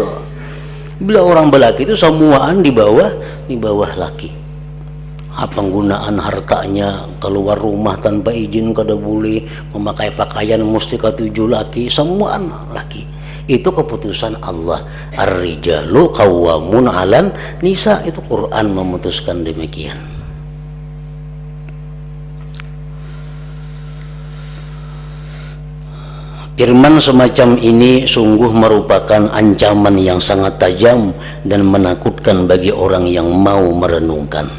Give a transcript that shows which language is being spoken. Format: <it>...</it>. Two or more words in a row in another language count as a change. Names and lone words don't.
<bjn>Bila orang belaki itu semuaan di bawah laki. Penggunaan hartanya, keluar rumah tanpa izin kada boleh, memakai pakaian mesti ketujuh laki, semuaan laki.</bjn> <id>Itu keputusan Allah.</id> <ar>Ar-rijalu qawwamun 'alan nisa,</ar> <id>itu Quran memutuskan demikian. Firman semacam ini sungguh merupakan ancaman yang sangat tajam dan menakutkan bagi orang yang mau merenungkan.</id>